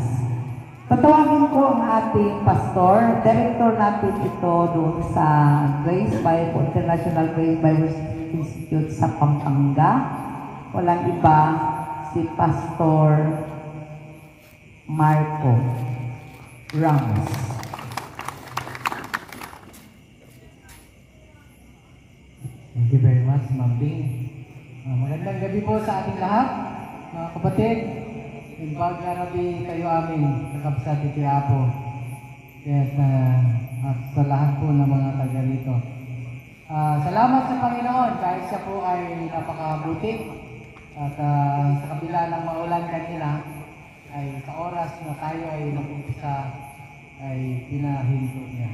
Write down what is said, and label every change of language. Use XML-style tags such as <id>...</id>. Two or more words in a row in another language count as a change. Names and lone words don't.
<tl>Tatawagin ko ang ating pastor, director natin ito doon sa Grace Bible, International Grace Bible Institute sa Pampanga. Walang iba, si Pastor Marco Ramos.</tl> <en>Thank you very much, Ma'am Bing.</en> <tl>Magandang gabi po sa ating lahat, mga kapatid.</tl> <ilo>Imbag rabi kayo amin, nakapsat iti Apo.</ilo> <tl>At sa lahat po ng mga taga rito. Salamat sa Panginoon dahil siya po ay napakabuti. At sa kabila ng maulan kanina, ay sa oras na tayo ay nag-umpisa, ay pinahinto niya.</tl>